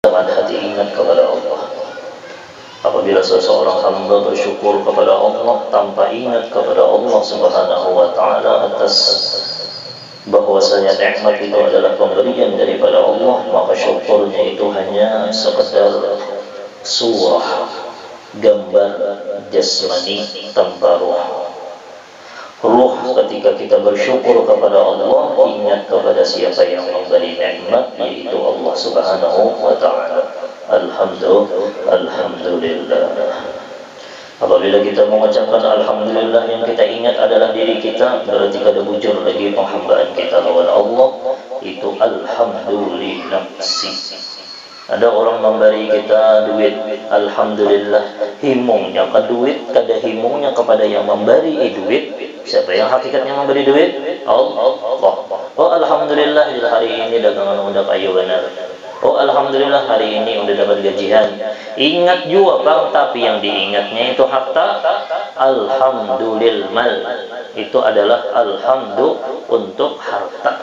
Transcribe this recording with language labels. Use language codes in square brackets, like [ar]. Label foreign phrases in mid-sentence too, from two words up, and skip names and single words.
[id] dengan hati ingat kepada Allah. Apabila seseorang hamba bersyukur kepada Allah tanpa ingat kepada Allah [ar] سبحانه وتعالى [id] atas bahwasanya nikmat itu adalah pemberian daripada Allah, maka syukurnya itu hanya sekedar surah, gambar jasmani tanpa ruh. Ruh ketika kita bersyukur kepada Allah, ingat kepada siapa yang memberi nikmat, yaitu Allah [ar] سبحانه وتعالى. [id] Alhamdulillah. [bjn] Apabila kita mengucapkan alhamdulillah, yang kita ingat adalah diri kita, berarti kada bujur lagi penghambaan kita lawan Allah. [id] Itu alhamdulillah. [bjn] Ada orang memberi kita duit, alhamdulillah, himungnya ke duit, kada himungnya kepada yang memberi duit. [id] Siapa yang hakikatnya memberi duit? Allah. Oh alhamdulillah, hari ini dagangan udah kayu benar. Oh alhamdulillah, hari ini udah dapat gajian. Ingat juga bang, tapi yang diingatnya itu harta. Alhamdulillah, itu adalah alhamdu untuk harta.